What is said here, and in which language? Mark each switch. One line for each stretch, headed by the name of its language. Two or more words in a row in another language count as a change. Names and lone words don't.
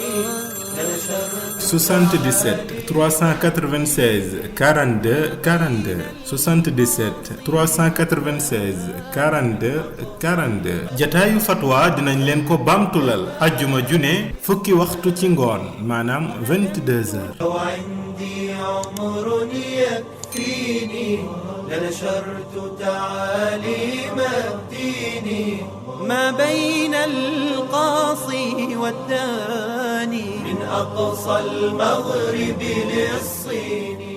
Wolof: 77 396 42 42 77 396 42 42 jataayu fatwa dinañ leen ko baamtulal ajjuma june fukki waxtu ci ngoon maanaam 22h.
Arabic: لنشرت تعاليم الدين ما بين القاصي والداني من أقصى المغرب للصين.